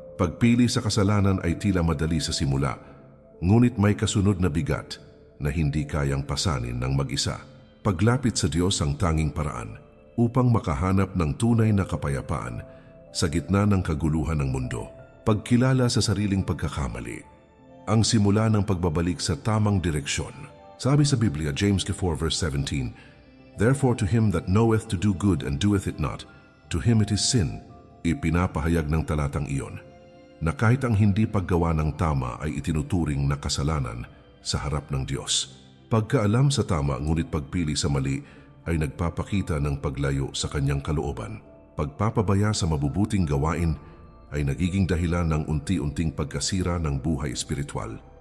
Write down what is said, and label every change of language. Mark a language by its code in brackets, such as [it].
[tl] Pagpili sa kasalanan ay tila madali sa simula, ngunit may kasunod na bigat na hindi kayang pasanin ng mag-isa. Paglapit sa Diyos ang tanging paraan upang makahanap ng tunay na kapayapaan sa gitna ng kaguluhan ng mundo. Pagkilala sa sariling pagkakamali, ang simula ng pagbabalik sa tamang direksyon. Sabi sa Biblia, [en] James 4 verse 17, "Therefore to him that knoweth to do good and doeth it not, to him it is sin." [tl] Ipinapahayag ng talatang iyon na kahit ang hindi paggawa ng tama ay itinuturing na kasalanan sa harap ng Diyos. Pagkaalam sa tama ngunit pagpili sa mali ay nagpapakita ng paglayo sa kanyang kalooban. Pagpapabaya sa mabubuting gawain ay nagiging dahilan ng unti-unting pagkasira ng buhay espiritual.